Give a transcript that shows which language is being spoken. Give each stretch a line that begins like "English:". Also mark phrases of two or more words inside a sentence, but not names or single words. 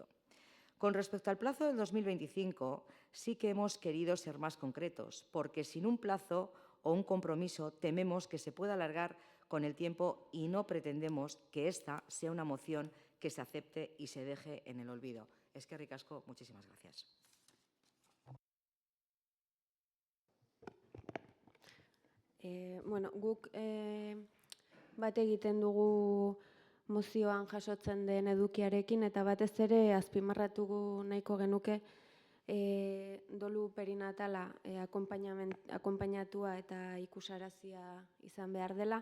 Spanish: Con respecto al plazo del 2025, sí que hemos querido ser más concretos, porque sin un plazo o un compromiso tememos que se pueda alargar con el tiempo y no pretendemos que esta sea una moción que se acepte y se deje en el olvido.
Basque: Eskerrik asko,
Spanish: muchísimas gracias.
Basque: Guk bat egiten dugu mozioan jasotzen den edukiarekin eta batez ere azpimarratu nahiko genuke dolu perinatala akonpainatua eta ikusarazia izan behar dela.